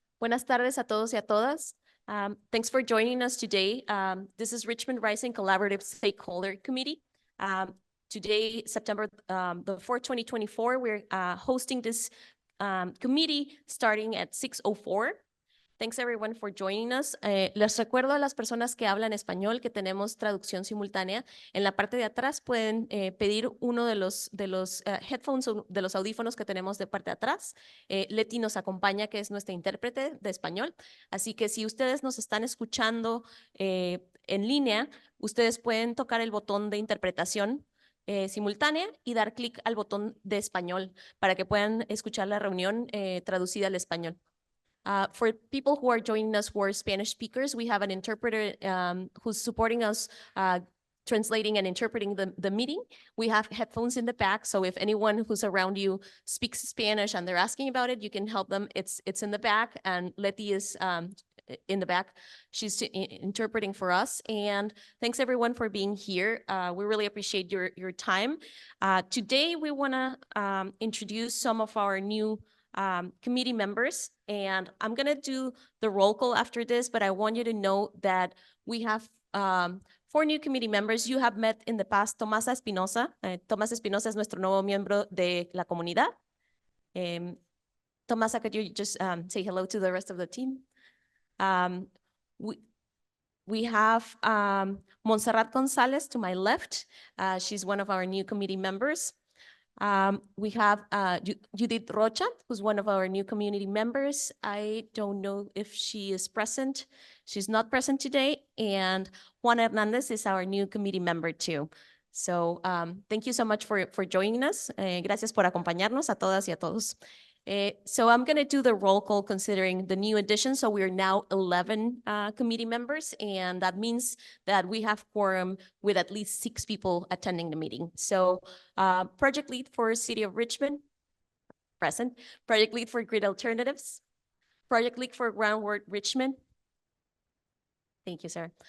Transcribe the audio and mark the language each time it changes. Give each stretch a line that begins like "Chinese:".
Spanish: Buenas tardes a todos y a todas.
English: Thanks for joining us today. This is Richmond Rising Collaborative Stakeholder Committee. Today, September the 4th, 2024, we're hosting this committee starting at 6:04. Thanks everyone for joining us.
Spanish: Les recuerdo a las personas que hablan español que tenemos traducción simultánea. En la parte de atrás pueden pedir uno de los headphones o de los audífonos que tenemos de parte de atrás. Leti nos acompaña, que es nuestra intérprete de español. Así que si ustedes nos están escuchando en línea, ustedes pueden tocar el botón de interpretación simultánea y dar clic al botón de español para que puedan escuchar la reunión traducida al español.
English: For people who are joining us who are Spanish speakers, we have an interpreter who's supporting us translating and interpreting the meeting. We have headphones in the back, so if anyone who's around you speaks Spanish and they're asking about it, you can help them. It's in the back, and Leti is in the back. She's interpreting for us, and thanks everyone for being here. We really appreciate your time. Today, we want to introduce some of our new committee members, and I'm going to do the roll call after this, but I want you to know that we have 4 new committee members. You have met in the past Tomasa Espinosa.
Spanish: Tomasa Espinosa es nuestro nuevo miembro de la comunidad.
English: Tomasa, could you just say hello to the rest of the team? We have Montserrat Gonzalez to my left. She's one of our new committee members. We have Judith Rocha, who's one of our new community members. I don't know if she is present. She's not present today. And Juan Hernandez is our new committee member too. So thank you so much for joining us.
Spanish: Gracias por acompañarnos a todas y a todos.
English: So I'm going to do the roll call considering the new addition. So we are now 11 committee members, and that means that we have quorum with at least 6 people attending the meeting. So project lead for City of Richmond, present. Project lead for Grid Alternatives. Project lead for Groundwork Richmond. Thank you, sir.